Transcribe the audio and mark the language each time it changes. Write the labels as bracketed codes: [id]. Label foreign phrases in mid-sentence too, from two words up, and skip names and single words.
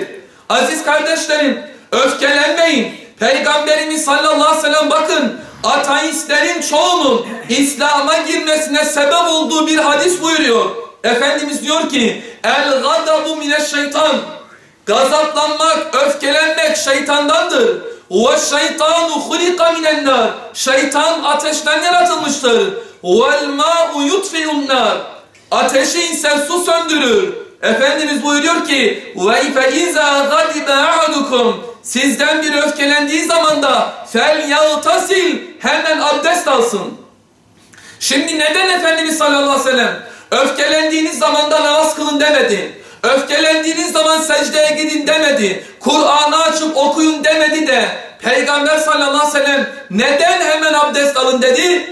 [tr] Aziz kardeşlerim, öfkelenmeyin. Peygamberimiz [ar] صلى الله عليه وسلم [tr] bakın, ateistlerin çoğunun İslam'a girmesine sebep olduğu bir hadis buyuruyor. Efendimiz diyor ki, [ar] الغضب من الشيطان. [tr] Gazaplanmak, öfkelenmek şeytandandır. [ar] وَالشَّيْطَانُ خُلِقَ مِنَ النَّارِ [tr] şeytan ateşten yaratılmıştır. [ar] وَالْمَاءُ يُطْفِئُ النَّارِ [tr] ateşi ise su söndürür. Efendimiz buyuruyor ki [ar] وَاِفَاِذَا غَدِبَ اَعَدُكُمْ [tr] sizden bir öfkelendiği zaman da فَلْيَغْتَسِلْ hemen abdest alsın. Şimdi neden Efendimiz [ar] صلى الله عليه وسلم [tr] öfkelendiğiniz zamanda namaz kılın demedi? Öfkelendiğiniz zaman secdeye gidin demedi. Kur'an'ı açıp okuyun demedi de Peygamber [ar] صلى الله عليه وسلم [tr] neden hemen abdest alın dedi?